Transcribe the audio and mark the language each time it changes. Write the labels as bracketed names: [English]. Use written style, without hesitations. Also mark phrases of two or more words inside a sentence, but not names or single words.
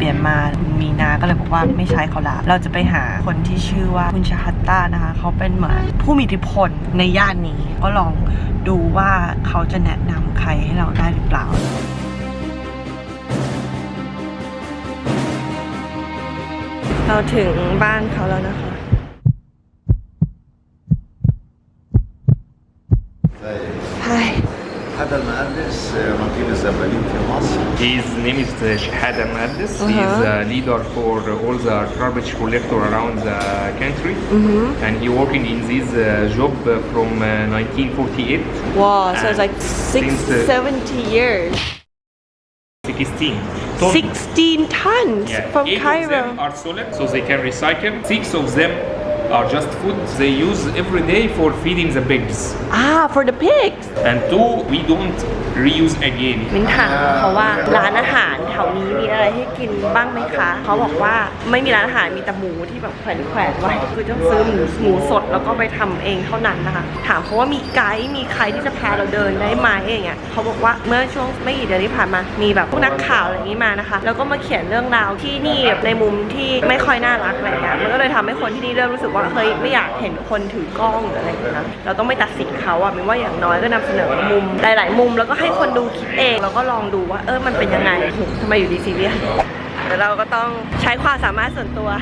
[Thai] ลี่ยนมามีนาก็เลยบอกว่าไม่ใช่เขาละเราจะไปหาคนที่ชื่อว่าคุณชาฮัตตานะคะเขาเป็นเหมือนผู้มีอิทธิพลในย่านนี้ก็ลองดูว่าเขาจะแนะนำใครให้เราได้หรือเปล่าเราถึงบ้านเขาแล้วนะคะ Hi [Arabic] هذا المهندس مدير الزبالين في مصر. [English] His name is Shahada Madis. He's a leader for all the garbage collector around the country. And he working in this job from 1948. Wow so it's like Since, 70 years 16 tons. 16 tons Yeah. from 8 Cairo of them are solid, so they can recycle. 6 of them are just food they use every day for feeding the pigs. for the pigs And 2 we don't reuse again. [Thai] มินถามเขาว่าร้านอาหารแถวนี้มีอะไรให้กินบ้างไหมคะเขาบอกว่าไม่มีร้านอาหารมีแต่หมูที่แบบแขวนไว้คือต้องซื้อหมูสดแล้ว ก็ไปทำเองเท่านั้นนะคะถามเขาว่ามีไกด์มีใครที่จะพาเราเดินได้ไหมอย่างเงี้ยเขาบอกว่าเมื่อช่วงไม่กี่เดือนที่ผ่านมามีแบบพวกนักข่าวอะไรอย่างนี้มานะคะแล้วก็มาเขียนเรื่องราวที่นี่ในมุมที่ไม่ค่อยน่ารักอะไรเงี้ยมันก็เลยทำให้คนที่นี่เริ่มรู้สึกว่าเฮ้ยไม่อยากเห็นคนถือกล้องหรืออะไรอย่างเงี้ยนะเราต้องไม่ตัดสินเขาอะมินว่าอย่างน้อยก็นำเสนอมุมหลายๆมุมแล้วก็ให้คนดูคิดเองแล้วก็ลองดูว่ามันเป็นยังไงทำไมอยู่ดีซีเรียสเดี๋ยวเราก็ต้องใช้ความสามารถส่วนตัว